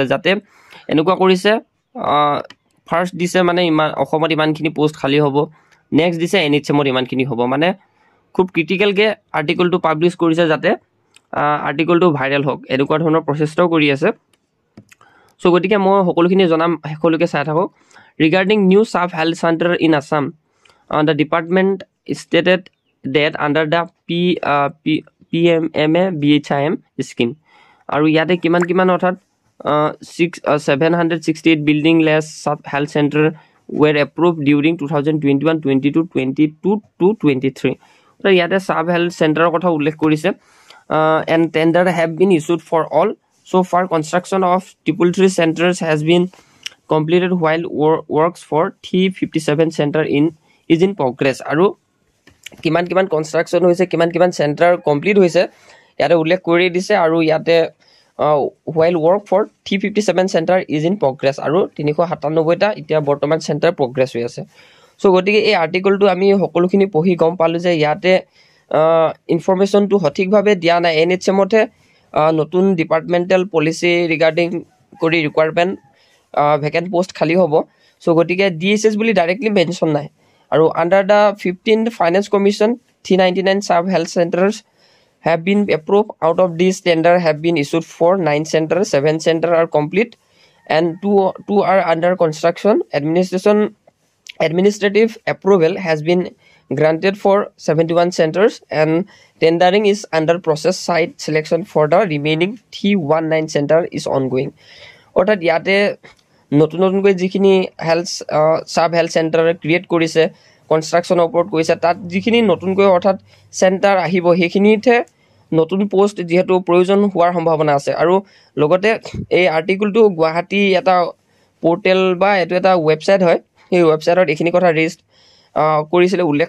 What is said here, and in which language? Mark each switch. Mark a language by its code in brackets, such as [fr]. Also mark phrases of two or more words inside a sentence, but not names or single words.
[as] যাতে এনেকুৱা কৰিছে, ফাৰ্ষ্ট দিছে মানে অসমত ইমানখিনি পোষ্ট খালী হ'ব, নেক্সট দিছে NHMত ইমানখিনি হ'ব, মানে খুব ক্ৰিটিকেলকৈ আৰ্টিকলটো পাব্লিছ কৰিছে যাতে আৰ্টিকলটো ভাইৰেল হওক, এনেকুৱা ধৰণৰ প্ৰচেষ্টাও কৰি আছে। চ' গতিকে মই সকলোখিনি জনাম, শেষলৈকে চাই থাকক। [en] Regarding new sub health center in Assam, the department stated that under the PMMA BHIM scheme [as] আৰু ইয়াতে কিমান অৰ্থাৎ [en] 768 building less sub health center were approved during 2021, 22, 22 to 23. So ইয়াতে sub health centerৰ [as] কথা উল্লেখ কৰিছে [en] and tender have been issued for all. So far construction of 333 centers has been completed while works for 357 center is in progress. [as] আৰু কিমান কনষ্ট্ৰাকশ্যন হৈছে কিমান চেণ্টাৰ কমপ্লিট হৈছে ইয়াতে উল্লেখ কৰি দিছে আৰু ইয়াতে [en] while work for 357 center is in progress [as] আৰু 397টা এতিয়া বৰ্তমান [en] center progress [as] হৈ আছে সো গতিকে এই আৰ্টিকলটো আমি সকলোখিনি পঢ়ি গম পালো যে ইয়াতে ইনফৰমেশ্যনটো সঠিকভাৱে দিয়া নাই NHM-তে নতুন [en] departmental policy regarding [as] কৰি [en] requirement vacant post [as] খালী হ'ব সো গতিকে DSS বুলি [en] directly mention [as] নাই আৰু [en] under the 15th finance commission 399 sub health centers have been approved. Out of these tender have been issued for 9 centers, 7 centers are complete and two are under construction. Administrative approval has been granted for 71 centers and tendering is under process. Site selection for the remaining 319 center is ongoing. [as] অৰ্থাৎ ইয়াতে নতুনকৈ যিখিনি [en] health sub health center create [as] কৰিছে কনষ্ট্ৰাকশ্যনৰ ওপৰত কৈছে তাত যিখিনি নতুনকৈ অৰ্থাৎ চেণ্টাৰ আহিব সেইখিনিতে নতুন পোষ্ট যেহেতু প্ৰয়োজন হোৱাৰ সম্ভাৱনা আছে আৰু লগতে এই আৰ্টিকলটো গুৱাহাটী এটা পোৰ্টেল বা এইটো এটা ৱেবছাইট হয় সেই ৱেবছাইটত এইখিনি কথা ৰেজিষ্ট কৰিছিলে উল্লেখ